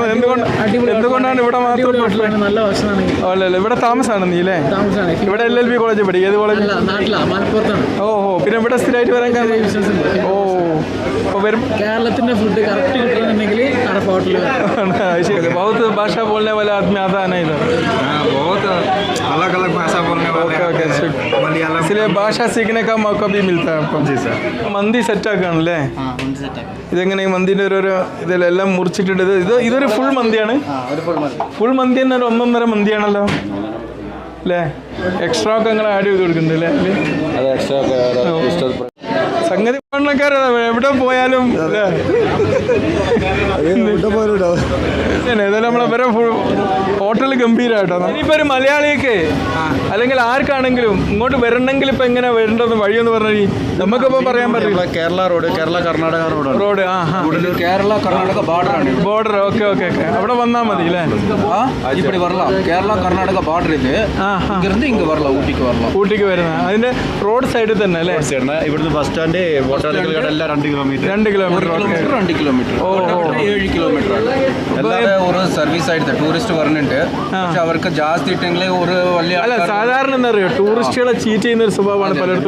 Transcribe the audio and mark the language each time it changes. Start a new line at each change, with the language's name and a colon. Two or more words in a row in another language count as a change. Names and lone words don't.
Malayalam: എന്തുകൊണ്ടാണ് ഇവിടെ മാത്രം? നല്ല ഭക്ഷണമാണ്. അല്ലല്ല, ഇവിടെ താമസമാണ് നീ അല്ലേ? ഇവിടെ
English: LLB college
Malayalam: പഠിക്കും. ഏത് കോളേജ്? മലപ്പുറത്താണ്. ഓഹോ. പിന്നെ ഇവിടെ സ്ഥിരമായിട്ട് വരാൻ കാരണം? ഓ അപ്പോൾ വരും. കേരളത്തിന്റെ
English: food correct
Malayalam: കിട്ടണമെന്നുണ്ടെങ്കിൽ അറഫ ഹോട്ടലിൽ ശരി.
Hindi: बहुत भाषा बोलने वाले आदमी आता है ना इधर? बहुत अलग अलग भाषा बोलने वाले ओके मलयालम, इसलिए भाषा सीखने का मौका भी मिलता है आपको. जी सर.
Malayalam: മന്തി സെറ്റാക്കാണല്ലേ? ഇതെങ്ങനെ ഈ മന്തിൻ്റെ ഓരോരോ ഇതിലെല്ലാം മുറിച്ചിട്ടുണ്ട്. ഇതൊരു ഫുൾ മന്തിയാണ്. ഫുൾ മന്തി തന്നെ ഒരു 1.5 മന്തിയാണല്ലോ അല്ലേ? എക്സ്ട്രാ ഒക്കെ നിങ്ങൾ ആഡ് ചെയ്ത് കൊടുക്കുന്നുണ്ട് അല്ലേ? സംഗതി പണക്കാരാ എവിടെ പോയാലും ഏതായാലും നമ്മളെ വരെ ഹോട്ടൽ ഗംഭീരമായിട്ടോ. ഇനിയിപ്പോൾ ഒരു മലയാളിക്ക് അല്ലെങ്കിൽ ആർക്കാണെങ്കിലും ഇങ്ങോട്ട് വരണമെങ്കിൽ ഇപ്പം എങ്ങനെ വരേണ്ടത് വഴിയെന്ന് പറഞ്ഞാൽ നമുക്കിപ്പോൾ പറയാൻ പറ്റില്ല. കേരള റോഡ്, കേരള കർണാടക റോഡ്. കേരള കർണാടക ബോർഡർ.
English: okay okay okay.
Malayalam: അവിടെ വന്നാൽ മതി അല്ലേ?
Tamil: இப்படி வரலாம். கேரளா கர்நாடகா பார்டர் இது. இங்கிருந்து இங்க வரலாம்.
Malayalam: ഊട്ടിക്ക് വരുന്നത് അതിന്റെ
English: road side
Malayalam: തന്നെ അല്ലേ? ഇവിടുന്ന്
English: bus stand
Malayalam: ഹോട്ടലുകളെല്ലാം 2 കിലോമീറ്റർ. 2 കിലോമീറ്റർ. 2 കിലോമീറ്റർ. 7 കിലോമീറ്റർ ആണ്. എല്ലാവരും ഒരു സർവീസ് ആയിട്ട് ടൂറിസ്റ്റ് വരുന്നുണ്ട്. പക്ഷെ അവർക്ക് ജാസ്തി ഇട്ടെങ്കിൽ ഒരു വലിയ അല്ല സാധാരണ എന്താ പറയുക, ടൂറിസ്റ്റുകളെ ചീറ്റ് ചെയ്യുന്ന ഒരു സ്വഭാവമാണ് പലയിടത്തും.